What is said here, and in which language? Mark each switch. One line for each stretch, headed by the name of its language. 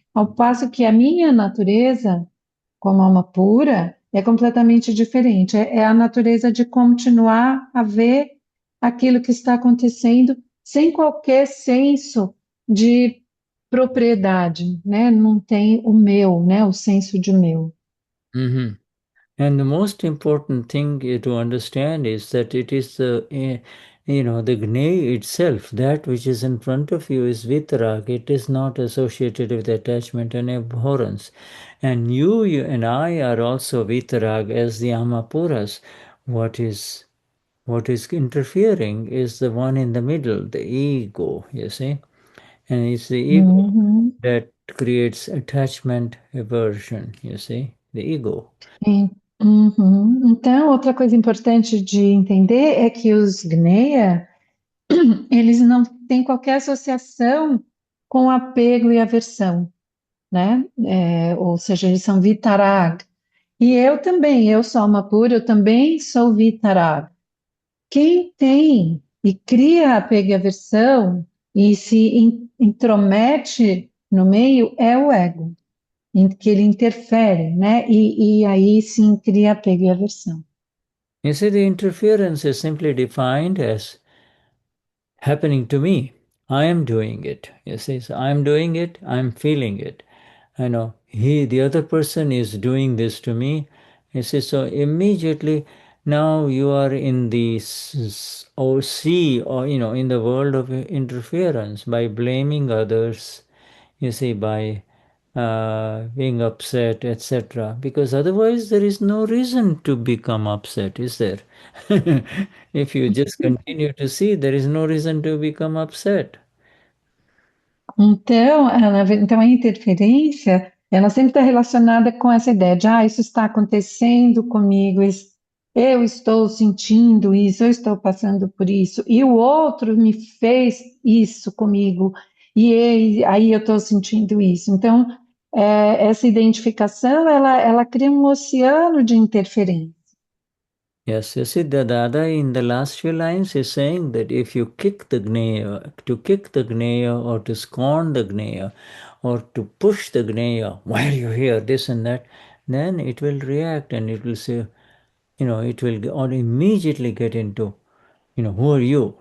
Portuguese: Ao passo que a minha natureza, como alma pura, é completamente diferente. É a natureza de continuar a ver aquilo que está acontecendo sem qualquer senso de propriedade, né? Não tem o meu, né? O senso de meu. Mhm.
English: And the most important thing to understand is that it is the Gnei itself, that which is in front of you is Vitarag. It is not associated with attachment and abhorrence. And you and I are also Vitarag as the Amapuras. What is what is interfering is the one in the middle, the ego, you see. And it's the ego Uhum. that creates attachment, aversion, you see, the ego.
Portuguese: Sim. Uhum. Então, outra coisa importante de entender é que os Gneia, eles não têm qualquer associação com apego e aversão, né? Ou seja, eles são Vitarag. E eu também, eu sou alma pura, eu também sou Vitarag. Quem tem e cria apego e aversão e se intromete no meio é o ego, em que ele interfere, né? E aí sim cria apego e aversão.
English: You see, the interference is simply defined as happening to me. I am doing it. You see, so I'm doing it, I'm feeling it. I know the other person is doing this to me. You see, so immediately now you are in the or sea, or in the world of interference by blaming others, you see, by being upset, etc. Because otherwise, there is no reason to become upset, is there? If you just continue to see, there is no reason to become upset.
Portuguese: Então a interferência, ela sempre está relacionada com essa ideia de, isso está acontecendo comigo, eu estou sentindo isso, eu estou passando por isso, e o outro me fez isso comigo, aí eu estou sentindo isso. Então, essa identificação, ela cria um oceano de interferência.
English: Yes, you see, the Dada in the last few lines is saying that if you kick the Gneya, to kick the Gneya or to scorn the Gneya or to push the Gneya, why are you here, this and that, then it will react and it will say, it will or immediately get into, who are you?